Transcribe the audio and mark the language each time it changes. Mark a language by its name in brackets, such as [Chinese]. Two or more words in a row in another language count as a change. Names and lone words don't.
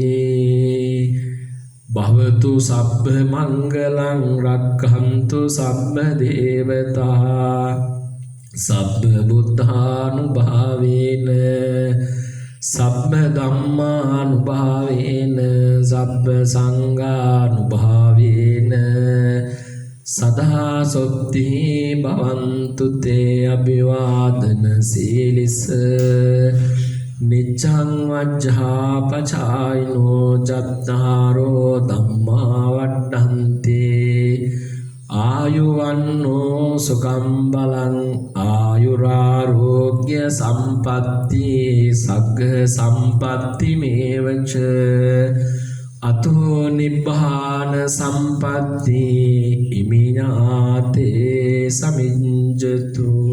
[Pali] භවතු සබ්බ මංගලං රක්ඛන්තු සබ්බ දේවතා සබ්බ බුද්ධානුභාවේන සබ්බ ධම්මානුභාවේන සබ්බ සංඝානුභාවේන සදා සොත්ති භවන්තු තේ අභිවාදන සීලිස නිච්ඡං වජ්ජාපචායිනෝ චත්තාරෝ ධම්මා වඩ්ඩන්ති ආයුවන්නෝ සුඛං බලං ආයුරාෝග්‍ය සම්පatti සග්ග සම්පatti මේවච අතෝ නිබ්බාන සම්පatti ඉමිනාතේ සමිඤ්ජතු.